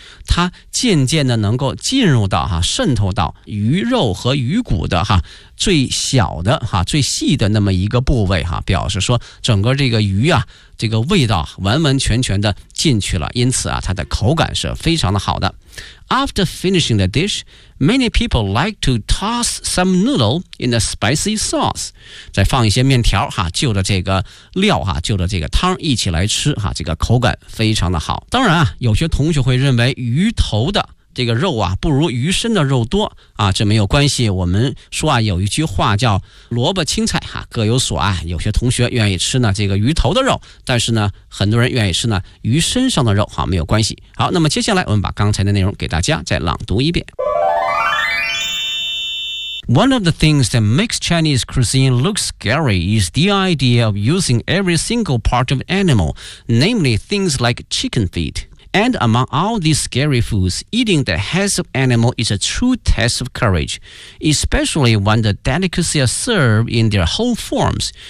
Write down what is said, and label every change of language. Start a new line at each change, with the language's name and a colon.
Chinese: 它渐渐的能够进入到哈，渗透到鱼肉和鱼骨的哈。最小的哈，最细的那么一个部位哈，表示说整个这个鱼啊这个味道完完全全的进去了，因此啊它的口感是非常的好的。
English: After finishing the dish, many people like to toss some noodle in the spicy sauce.
Chinese: 再放一些面条哈，就着这个料哈，就着这个汤一起来吃哈，这个口感非常的好。当然啊有些同学会认为鱼头的这个肉啊不如鱼身的肉多啊，这没有关系。我们说啊，有一句话叫萝卜青菜哈、啊、各有所爱，有些同学愿意吃呢这个鱼头的肉，但是呢很多人愿意吃呢鱼身上的肉，好，没有关系。好，那么接下来我们把刚才的内容给大家再朗读一遍。
English: One of the things that makes Chinese cuisine look scary is the idea of using every single part of an animal, namely things like chicken feet. And among all these scary foods, eating the heads of animal is a true test of courage, especially when the delicacy are served in their whole forms.